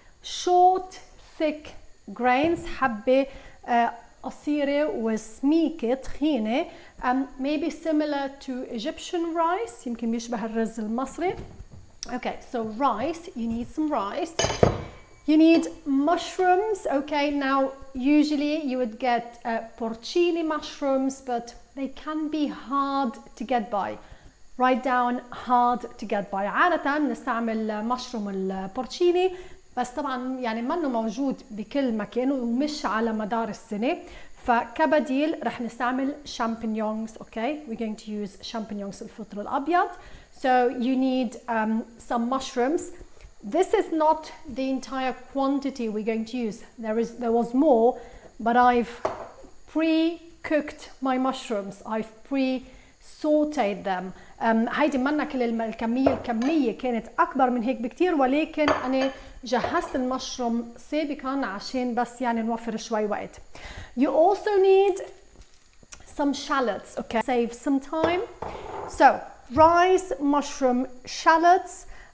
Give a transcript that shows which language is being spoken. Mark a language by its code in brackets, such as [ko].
[en] Short, thick grains, [ar] حبة قصيرة وسميكة تخينة, [en] maybe similar to Egyptian rice, [ar] يمكن بيشبه الرز المصري. [en] Okay, so rice, you need some rice. You need mushrooms. Okay, now usually you would get porcini mushrooms, but they can be hard to get by. Write down hard to get by. [ar] عادة نستعمل مشروم البورcini بس طبعا يعني منه موجود بكل مكان ومش على مدار السنة, فكبديل رح نستعمل champignons. [en] Okay, we're going to use champignons [ar] الفطر الأبيض. [en] So you need some mushrooms. This is not the entire quantity we're going to use. There was more, but I've pre-cooked my mushrooms. I've pre-sauteed them. [ar] هيدي منا كل الكمية كانت أكبر من هيك بكتير, ولكن أنا جهزت المشروم سابقا عشان بس يعني نوفر شوي وقت. [en] You also need some shallots. Okay, save some time. So rice, mushroom, shallots.